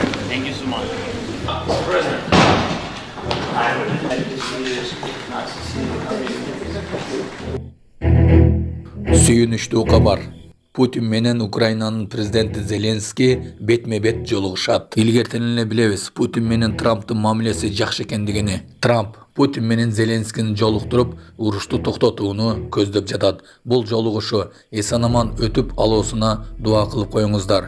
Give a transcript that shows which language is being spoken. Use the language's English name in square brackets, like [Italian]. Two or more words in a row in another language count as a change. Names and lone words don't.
[English] Thank you so much. Mr. President, I would like to see this, not to see the [Kyrgyz] Сүйүнүчтүү кабар. Путин менен Украинанын президенти Зеленский бетме-бет жолугушат. Илгертен эле билебиз, Путин менен Трамптын мамилеси жакшы экендигини. Трамп Путин менен Зеленскийни жолуктуруп, урушту токтотууну көздөп жатат. Бул жолугушу эсен-аман өтүп алуусуна дуа кылып коюңуздар.